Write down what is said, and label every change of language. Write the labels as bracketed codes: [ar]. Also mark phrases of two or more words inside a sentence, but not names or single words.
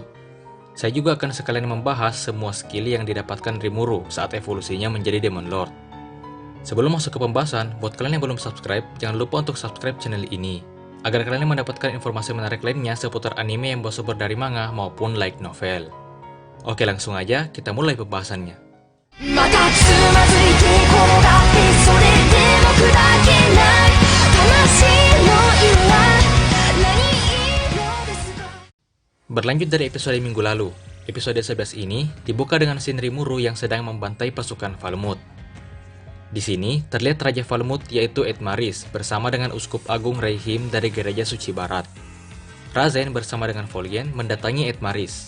[id] Saya juga akan sekalian membahas semua skill yang didapatkan Rimuru saat evolusinya menjadi Demon Lord. Sebelum masuk ke pembahasan, buat kalian yang belum subscribe, jangan lupa untuk subscribe channel ini, agar kalian mendapatkan informasi menarik lainnya seputar anime yang bersumber dari manga maupun [en] light novel. [id] Oke, langsung aja kita mulai pembahasannya. [ja] またつまずいて転がってそれでも砕けない魂の色は何色ですか。 [id] Berlanjut dari episode minggu lalu, episode 11 ini dibuka dengan scene Rimuru yang sedang membantai pasukan Falmouth. Di sini terlihat Raja Falmouth yaitu Edmaris bersama dengan Uskup Agung Reihim dari Gereja Suci Barat. Razen bersama dengan Volgen mendatangi Edmaris.